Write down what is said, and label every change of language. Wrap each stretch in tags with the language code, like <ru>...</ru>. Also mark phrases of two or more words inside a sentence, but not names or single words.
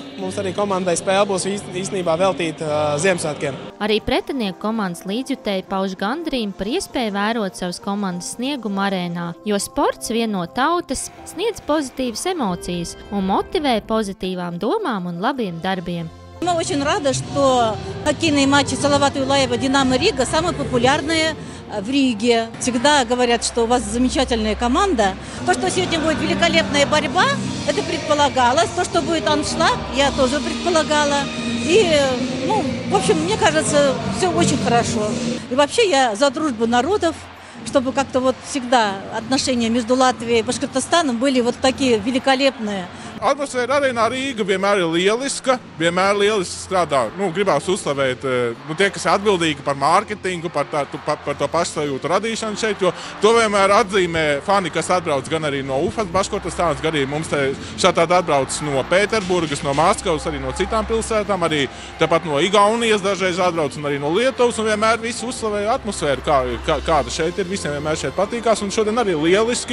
<lv>Mums arī komandai spēle būs īstenībā veltīta Ziemassvētkiem. Arī pretinieku komandas līdzjutēji pauž gandarījumu par iespēju vērot savas komandas sniegumu arēnā, jo sports vieno tautas, sniedz pozitīvas emocijas un motivē pozitīvām domām un labiem darbiem.</lv> <ru>Мы очень рады, что хоккейные матчи Салавата Юлаева «Динамо Рига» самые популярные в Риге. Всегда говорят, что у вас замечательная команда. То, что сегодня будет великолепная борьба, это предполагалось. То, что будет аншлаг, я тоже предполагала. И, в общем, мне кажется, все очень хорошо. И вообще я за дружбу народов, чтобы как-то всегда отношения между Латвией и Башкортостаном были такие великолепные,</ru> <lv>Atmosfēra arēnā Rīga vienmēr ir lieliska, vienmēr lieliski strādā. Gribās uzslavēt tie, kas ir atbildīgi par mārketingu, par to pašsajūtu radīšanu šeit, jo to vienmēr atzīmē fani, kas atbrauc gan arī no Ufas Baškortastānas, gan arī mums šādi atbrauc no Pēterburgas, no Maskavas, arī no citām pilsētām, arī tepat no Igaunijas dažreiz atbrauc un arī no Lietuvas, un vienmēr visi uzslavēja atmosfēru, kāda šeit ir, visiem vienmēr šeit patīkās, un šodien arī lieliski.</lv>